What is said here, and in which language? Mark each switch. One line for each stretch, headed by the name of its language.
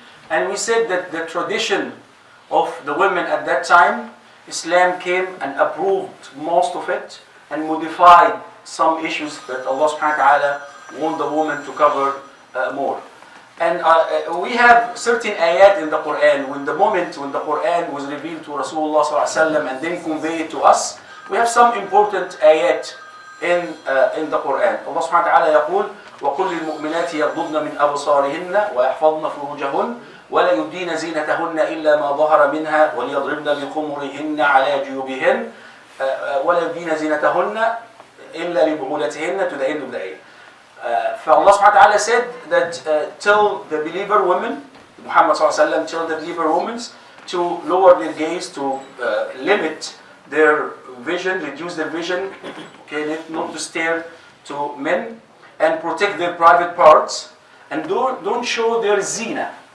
English: And we said that the tradition of the women at that time, Islam came and approved most of it and modified some issues that Allah subhanahu wa ta'ala want the woman to cover more. And we have certain ayat in the Quran. When the Quran was revealed to Rasulullah sallallahu alaihi wasallam and then conveyed to us, we have some important ayat in the Quran.
Arabic: Allah subhanahu wa ta'ala يقول وَقُلْ لِلْمُؤْمِنَاتِ يَغْضُضْنَ مِنْ أَبْصَارِهِنَّ وَيَحْفَظْنَ فُرُوجَهُنَّ وَلَا يُبْدِينَ زِينَتَهُنَّ إِلَّا مَا ظَهَرَ مِنْهَا وَلْيَضْرِبْنَ بِخُمُرِهِنَّ عَلَى جُيُوبِهِنَّ وَلَا يُبْدِينَ زِينَتَهُنَّ إِلَّا لِبُعُولَتِهِنَّ
English: to the end of the ayah. Allah subhanahu wa ta'ala said that tell the believer women, Muhammad sallallahu alaihi wasallam, tell the believer women to lower their gaze, to limit their vision, reduce their vision, okay, not to stare to men, and protect their private parts, and don't show their zina.